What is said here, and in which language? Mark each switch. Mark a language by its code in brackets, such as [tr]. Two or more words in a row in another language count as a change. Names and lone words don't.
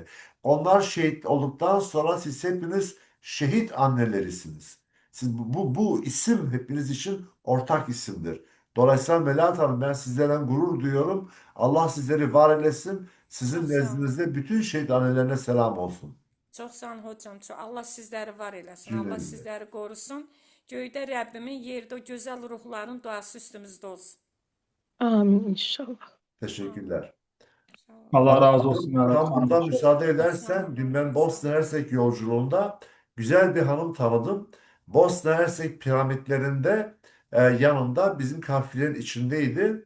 [tr] Onlar şehit olduktan sonra siz hepiniz şehit annelerisiniz. Siz bu isim hepiniz için ortak isimdir. Dolayısıyla Melahat Hanım ben sizlerden gurur duyuyorum. Allah sizleri var eylesin. Sizin [az] Çox sağ olun. [tr] nezdinizde bütün şehit annelerine selam olsun. [az] Çox sağ olun hocam. Allah sizləri var eləsin. [tr] Cümle [az] Allah [tr] cümle. [az] sizləri qorusun. Göydə Rəbbimin, yerdə o gözəl ruhların duası üstümüzdə olsun. Amin inşallah. [tr] Teşekkürler. [az] Sağ olun. Allah razı olsun. [tr] Tam öğretmenim. buradan müsaade [az] Sağ [tr] edersen [az] olun. [tr] dün ben [az] Sağ [tr] Bosna [az] olun. [tr] Hersek yolculuğunda güzel bir hanım tanıdım. Bosna Hersek piramitlerinde yanında bizim kafilerin içindeydi.